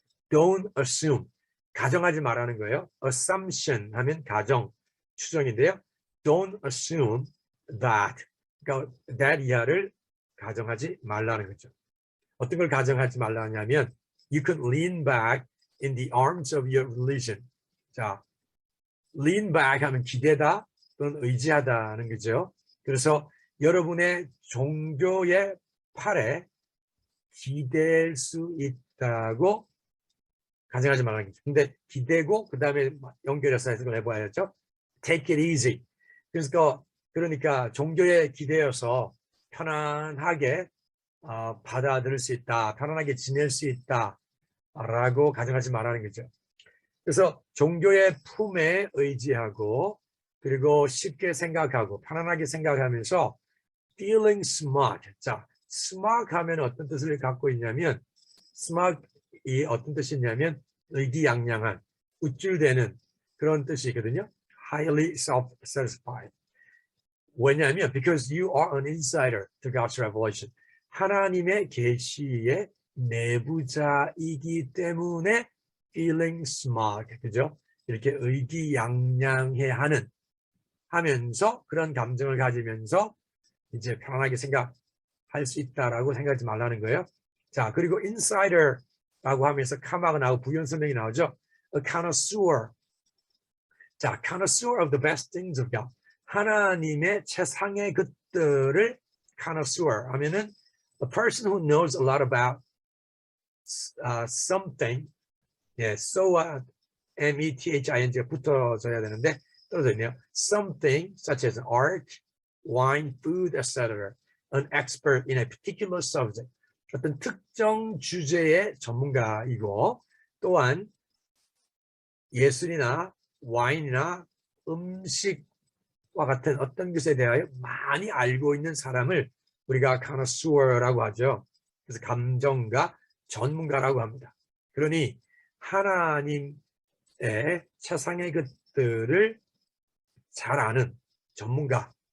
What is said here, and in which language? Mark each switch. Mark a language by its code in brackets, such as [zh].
[en] Don't assume, [ko] 가정하지 말라는 거예요. Assumption 하면 가정, 추정인데요. [en] Don't assume that, [ko] 그러니까 that 이하를 가정하지 말라는 거죠. 어떤 걸 가정하지 말라냐면 [en] you can lean back in the arms of your religion. [ko] 자, lean back 하면 기대다 또는 의지하다는 거죠. 그래서 여러분의 종교의 팔에 기댈 수 있다고 가정하지 말라는 거죠. 근데 기대고 그 다음에 연결해서 해석을 해봐야죠. [en] Take it easy. [ko] 그러니까 종교에 기대어서 편안하게 받아들일 수 있다, 편안하게 지낼 수 있다라고 가정하지 말라는 거죠. 그래서 종교의 품에 의지하고 그리고 쉽게 생각하고 편안하게 생각하면서 [en] feeling smart. [ko] 자, smart 하면 어떤 뜻을 갖고 있냐면 smart이 어떤 뜻이냐면 의기양양한, 우쭐대는 그런 뜻이거든요. [en] highly self-satisfied. [ko] 왜냐하면 [en] because you are an insider to God's revelation. [ko] 하나님의 계시의 내부자이기 때문에 [en] feeling smart, [ko] 그죠? 이렇게 의기양양해 하면서 그런 감정을 가지면서 이제 편안하게 생각할 수 있다라고 생각하지 말라는 거예요. 자, 그리고 insider라고 하면서 카마가 나오고 부연설명이 나오죠. [en] A connoisseur. 자, connoisseur of the best things of God. [ko] 하나님의 최상의 것들을 connoisseur 하면은 [en] a person who knows a lot about [ko] something, 예, so와 methinga 붙어져야 되는데 떨어져 있네요. [en] Something such as art, wine, food, etc. An expert in a particular subject. [ko] 어떤 특정 주제의 전문가이고 또한 예술이나 와인이나 음식과 같은 어떤 것에 대하여 많이 알고 있는 사람을 우리가 connoisseur라고 하죠. 그래서 감정가, 전문가라고 합니다. 그러니 하나님의 세상의 것들을 잘 아는 전문가라.